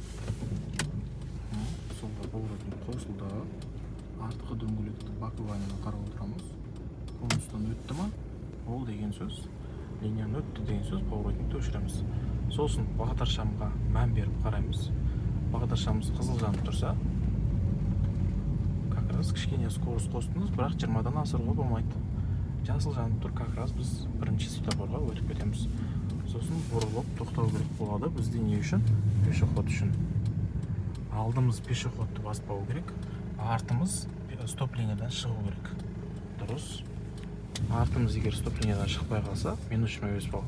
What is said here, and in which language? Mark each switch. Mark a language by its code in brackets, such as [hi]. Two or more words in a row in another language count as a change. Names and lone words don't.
[kk] Солға поворотник қосылды. Артқы дөңгелекті боковой айнадан қарап отырамыз. Конустан өтті ма? Ол деген сөз. Линияны өтті деген сөз, поворотникті өшіреміз. Сосын бағдаршамға мән беріп қараймыз. Бағдаршамыз қызыл жанып тұрса, [ru] как раз [kk] кішкене скорость қостыңыз, бірақ 20-дан асыруға болмайды. Жасыл жанып тұр, [ru] как раз [kk] біз бірінші светофорға өтіп кетеміз. Сосын бұрылып тоқтау керек болады. Бізде не үшін? Пешеход үшін. Алдымыз пешеходты баспау керек, артымыз стоп линиядан шығу керек. Дұрыс. Артымыз егер стоп линиядан шықпай қалса, минус 25 балл.